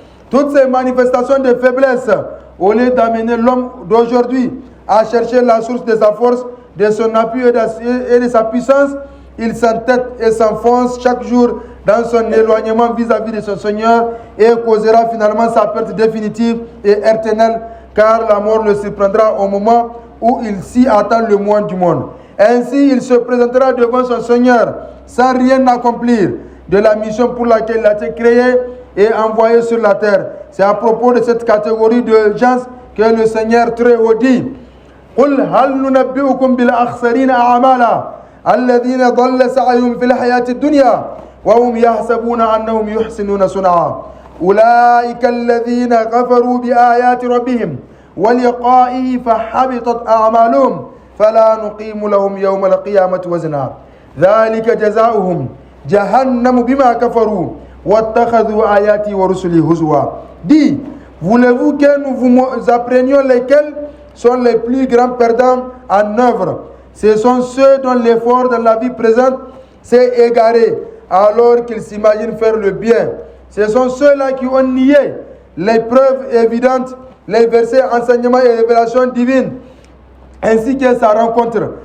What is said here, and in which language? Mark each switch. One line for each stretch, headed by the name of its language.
French: Toutes ces manifestations de faiblesse, au lieu d'amener l'homme d'aujourd'hui à chercher la source de sa force, de son appui et de sa puissance, il s'entête et s'enfonce chaque jour dans son éloignement vis-à-vis de son Seigneur et causera finalement sa perte définitive et éternelle, car la mort le surprendra au moment où il s'y attend le moins du monde. Ainsi, il se présentera devant son Seigneur sans rien accomplir de la mission pour laquelle il a été créé et envoyé sur la terre. C'est à propos de cette catégorie de gens que le Seigneur très haut dit:
Arabic: قل هل ننبئكم بالأخسرين أعمالا الذين ضل سعيهم في الحياة الدنيا وهم يحسبون أنهم يحسنون صنعا أولئك الذين كفروا بآيات ربهم ولقائه فحبطت أعمالهم فلا نقيم لهم يوم القيامة وزنا ذلك جزاؤهم جهنم بما كفروا واتخذوا آياتي ورسلي هزوا.
French: Dit, voulez-vous que nous vous apprenions lesquels sont les plus grands perdants en œuvre? Ce sont ceux dont l'effort dans la vie présente s'est égaré alors qu'ils s'imaginent faire le bien. Ce sont ceux-là qui ont nié les preuves évidentes, les versets, enseignements et révélations divines, ainsi que sa rencontre.